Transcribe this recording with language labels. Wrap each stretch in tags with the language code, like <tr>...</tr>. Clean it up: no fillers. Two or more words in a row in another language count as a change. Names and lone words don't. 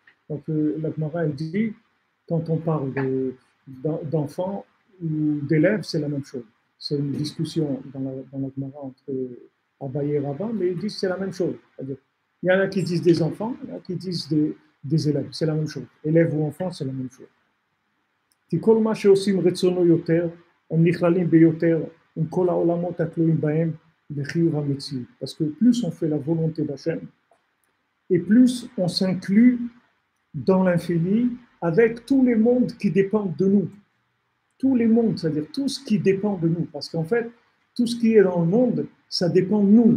<fr>Donc la Gemara, elle dit, quand on parle d'enfants ou d'élèves, c'est la même chose. C'est une discussion dans la Gemara entre Abaye et Rabba, mais ils disent que c'est la même chose. C'est-à-dire, il y en a qui disent des enfants, il y en a qui disent des élèves, c'est la même chose. Élèves ou enfants, c'est la même chose.</fr> <he>כי כל מה שעושים רצונו יותר, הם נכללים ביותר עם כל העולמות התלויים בהם בחיוב המציאות.</he> <fr>Parce que plus on fait la volonté d'Hachem, et plus on s'inclut dans l'infini avec tous les mondes qui dépendent de nous. Tous les mondes, c'est-à-dire tout ce qui dépend de nous. Parce qu'en fait, tout ce qui est dans le monde, ça dépend de nous.</fr>